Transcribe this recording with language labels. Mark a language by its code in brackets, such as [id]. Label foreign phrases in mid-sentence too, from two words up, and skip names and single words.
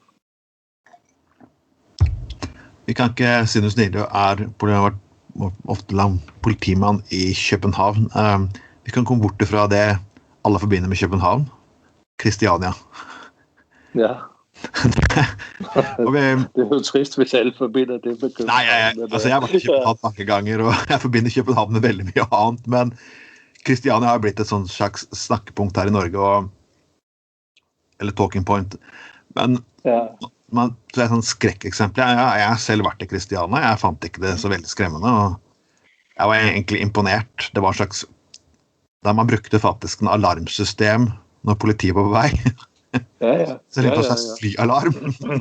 [no] Vi kan ikke, siden du sniller, har ofte lang politimann i København. Vi kan komme bort fra det alle forbinder med København. Christiania. Ja. [da] Det er jo trist, hvis alle forbinder det med København. [no] Nej, altså jeg har vært i København mange ganger, og jeg forbinder København med veldig mye annet, men Christiania har blitt et sånt slags snakkepunkt her i Norge, eller [en] talking point. [no] Men så er det sånn skrekkeksempel. Jeg har selv vært i Christiania, jeg fant ikke det så veldig skremmende, og jeg var egentlig imponert. Det var en slags, der man brukte faktisk en alarmsystem når politiet var på vei. Så det var en slags flyalarm.